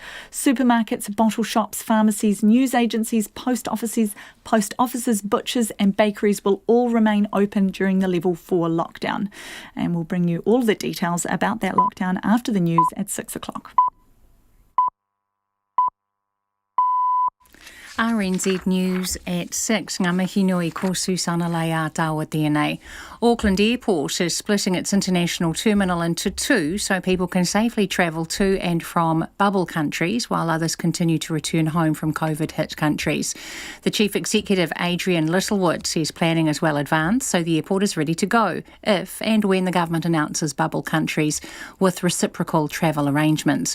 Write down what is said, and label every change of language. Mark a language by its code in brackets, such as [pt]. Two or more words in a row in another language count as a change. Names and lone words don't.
[en] Supermarkets, bottle shops, pharmacies, news agencies, post offices, butchers and bakeries will all remain open during the Level 4 lockdown. And we'll bring you all the details about that lockdown after the news at 6 o'clock. RNZ News at 6. [mi] Ngā mihi nui ko Susana Lei a tāua tēnei. [en] Auckland Airport is splitting its international terminal into 2 so people can safely travel to and from bubble countries while others continue to return home from COVID-hit countries. The Chief Executive, Adrian Littlewood, says planning is well advanced so the airport is ready to go if and when the government announces bubble countries with reciprocal travel arrangements.